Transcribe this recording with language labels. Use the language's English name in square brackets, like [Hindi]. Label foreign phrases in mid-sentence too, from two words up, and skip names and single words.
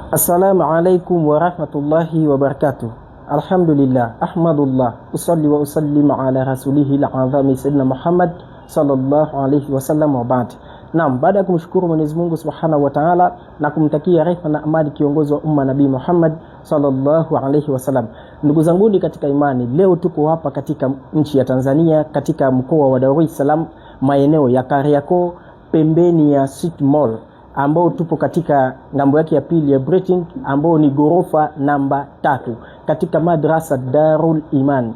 [Arabic] السلام عليكم ورحمة الله وبركاته الحمد لله أحمد الله وأصلي وأسلم على رسوله الأعظم سيدنا محمد صلى الله عليه وسلم وبعد. [Swahili] Naam, baada ya kumshukuru Mwenyezi Mungu [Arabic] سبحانه وتعالى [Swahili] na kumtakia rehema na amani kiongozi wa umma Nabii Muhammad [Arabic] صلى الله عليه وسلم. [Swahili] Ndugu zangu katika imani, leo tuko hapa katika nchi ya Tanzania, katika mkoa wa Dar es Salaam, maeneo ya Kariakoo, pembeni ya City Mall, ambao tupo katika ngambo yake ya pili ya Britain, ambao ni gorofa namba 3 katika madrasa Darul Iman.